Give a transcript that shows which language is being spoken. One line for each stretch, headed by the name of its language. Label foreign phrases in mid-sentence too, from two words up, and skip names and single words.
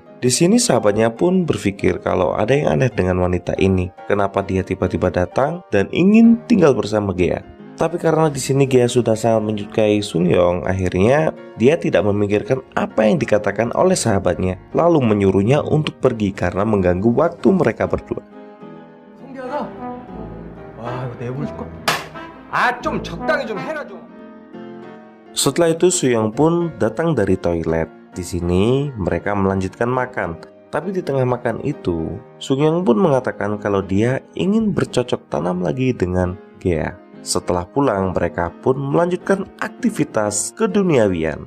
Indonesian: Di sini sahabatnya pun berpikir kalau ada yang aneh dengan wanita ini. Kenapa dia tiba-tiba datang dan ingin tinggal bersama Gea? Tapi karena di sini Gea sudah sangat menyukai Sungyeon, akhirnya dia tidak memikirkan apa yang dikatakan oleh sahabatnya, lalu menyuruhnya untuk pergi karena mengganggu waktu mereka berdua.
Korean: 좀 적당히 좀 해라 좀.
Indonesian: Setelah itu Suyong pun datang dari toilet. Di sini mereka melanjutkan makan. Tapi di tengah makan itu, Sungyeon pun mengatakan kalau dia ingin bercocok tanam lagi dengan Gea. Setelah pulang, mereka pun melanjutkan aktivitas keduniawian.